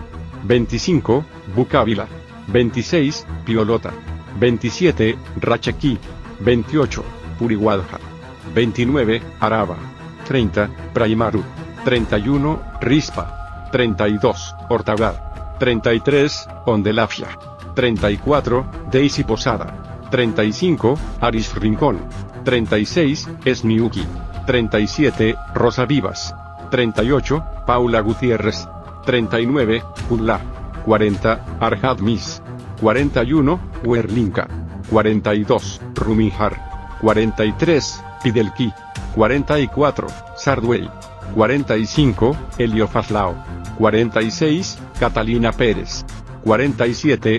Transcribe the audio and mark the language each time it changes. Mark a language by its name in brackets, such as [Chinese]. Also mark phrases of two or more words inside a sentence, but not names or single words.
[Spanish] 25. Bucávila. 26. Piolota. 27. Rachequí. 28. Purihuadja. 29. Araba. 30. Praimaru. 31. Rispa. 32. Ortagad. 33. Ondelafia. 34. Daisy Posada. 35. Aris Rincón. 36. Esmiuki. 37. Rosa Vivas. 38. Paula Gutiérrez. 39. Pula. 40. Arjad Mis. 41. Huerlinca. 42. Rumijar. 43. Pidelki. 44. Sarduey. 45. Eliofaslao. 46. Catalina Pérez. 47.